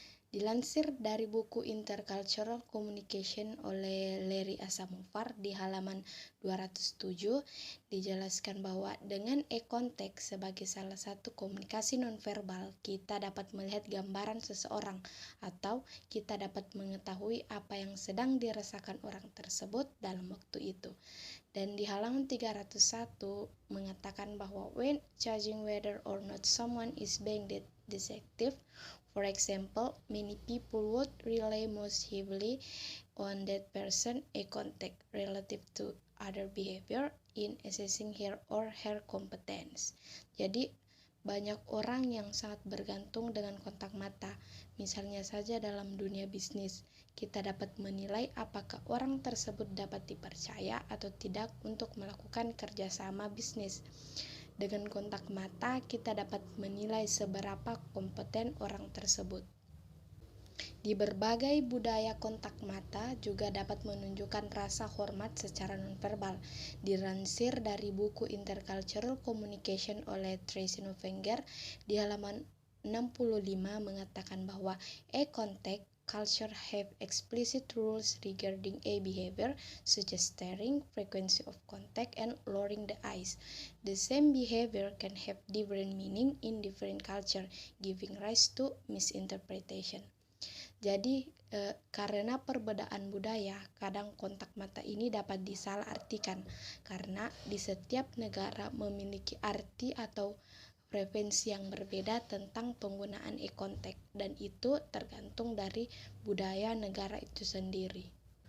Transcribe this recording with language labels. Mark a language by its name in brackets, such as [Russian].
[Indonesian] Dilansir dari buku Intercultural Communication oleh Larry Asamovar di halaman 207, dijelaskan bahwa dengan eye contact sebagai salah satu komunikasi nonverbal, kita dapat melihat gambaran seseorang atau kita dapat mengetahui apa yang sedang dirasakan orang tersebut dalam waktu itu. Dan di halaman 301 mengatakan bahwa [English] when judging whether or not someone is being deceptive, for example, many people would rely most heavily on that person eye contact relative to other behavior in assessing her or her competence. [Indonesian] Jadi, banyak orang yang sangat bergantung dengan kontak mata. Misalnya saja dalam dunia bisnis, kita dapat menilai apakah orang tersebut dapat dipercaya atau tidak untuk melakukan kerjasama bisnis. Dengan kontak mata, kita dapat menilai seberapa kompeten orang tersebut. Di berbagai budaya, kontak mata juga dapat menunjukkan rasa hormat secara nonverbal. Dilansir dari buku Intercultural Communication oleh Tracy Nofinger di halaman 65 mengatakan bahwa eye contact [English] culture have explicit rules regarding eye behavior, such as staring, frequency of contact, and lowering the eyes. The same behavior can have different meaning in different culture, giving rise to misinterpretation. [Indonesian] Jadi karena perbedaan budaya, kadang kontak mata ini dapat disalahartikan karena di setiap negara memiliki arti atau frekuensi yang berbeda tentang penggunaan eye contact, dan itu tergantung dari budaya negara itu sendiri.